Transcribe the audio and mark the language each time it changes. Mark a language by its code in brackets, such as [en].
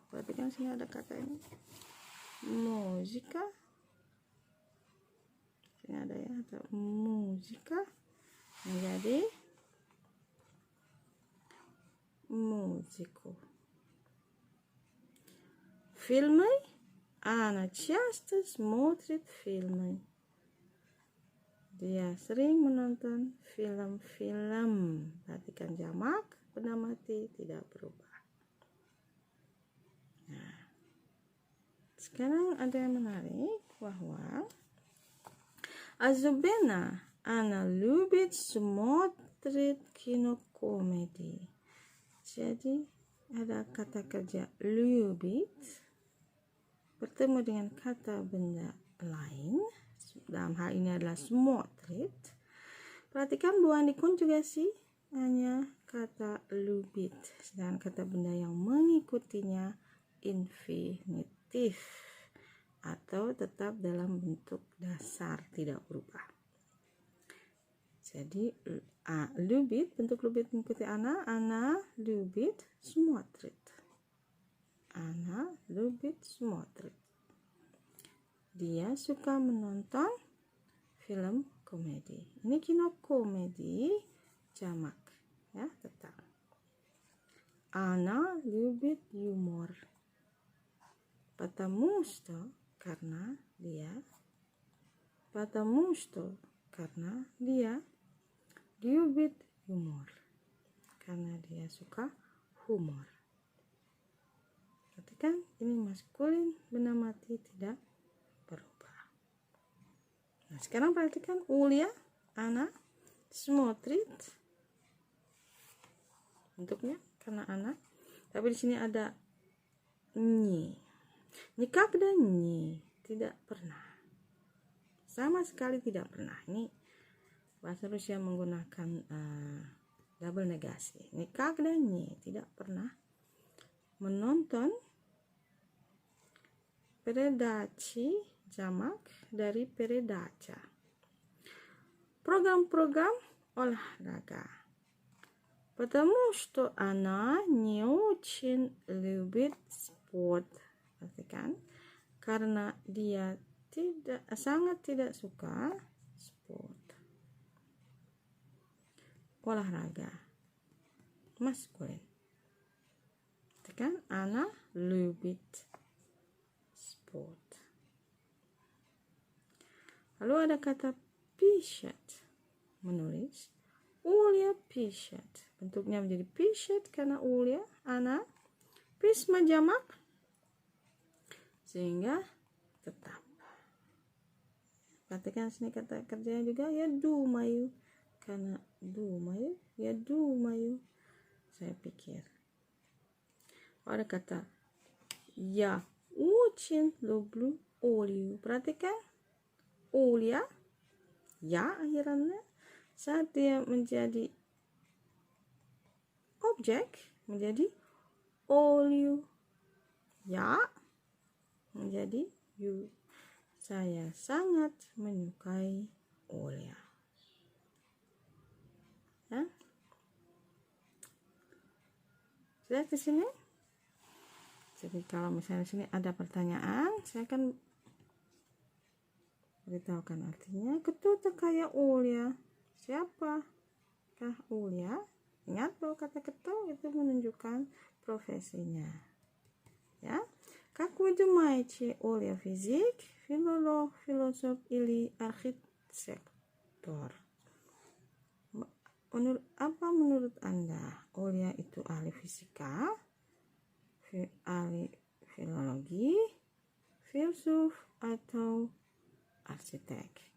[id] Perhatikan sini ada kata ini. Muzika. Sini ada ya, ada muzika menjadi muziku. [ru] Фильмы. Она часто смотрит фильмы. [id] Dia sering menonton film-film. Perhatikan jamak benda mati tidak berubah. Nah, sekarang ada yang menarik bahwa Azubena [ru] она любит смотреть кинокомедии. [id] Jadi ada kata kerja любит bertemu dengan kata benda lain. Dalam hal ini adalah смотрит. Perhatikan bahwa dikonjugasi hanya kata любит, sedangkan kata benda yang mengikutinya infinitif atau tetap dalam bentuk dasar tidak berubah. Jadi [ru] любит, [id] bentuk [ru] любит [id] mengikuti [ru] ana любит смотрит. Ana любит смотрит. [id] Dia suka menonton film komedi. Ini kino komedi jamak ya, tetap. [ru] Ana любит юмор. Потому что [id] karena dia. [ru] Потому что [id] karena dia [ru] любит юмор. [id] Karena dia suka humor. Perhatikan ini maskulin benda mati tidak berubah. Nah, sekarang perhatikan Ulya, ana, смотрит. Bentuknya karena ana. Tapi di sini ada nyi. Nikak dan nyi, tidak pernah. Sama sekali tidak pernah. Ini bahasa Rusia menggunakan double negasi. Nikak dan nyi, tidak pernah menonton передачи, jamak dari передача. Program-program olahraga. [ru] Потому что она не очень любит спорт. [id] Perhatikan, karena dia sangat tidak suka sport. Olahraga. Maskulin. Perhatikan, [ru] она любит sport. [id] Lalu ada kata пишет, menulis. [ru] Оля пишет. [id] Bentuknya menjadi пишет karena Оля, она. Письма jamak, sehingga tetap. Perhatikan sini kata kerjanya juga, ya думаю. Karena думаю, ya думаю. Saya pikir. Ada kata [ru] я очень люблю Олю. [id] Perhatikan, Оля, ya akhirannya, saat dia menjadi objek menjadi Олю. Ya menjadi you. Saya sangat menyukai Olia. Ya. Sudah di sini. Jadi kalau misalnya di sini ada pertanyaan, saya akan beritahukan artinya. [ru] Кто такая Оля? [id] Siapakah Olia? Ingat bahwa kata кто itu menunjukkan profesinya. Ya. [ru] Как вы думаете, Оля физик, филолог, философ или архитектор? [id] Apa menurut Anda? Olia itu ahli fisika, ahli filologi, filsuf, atau arsitek?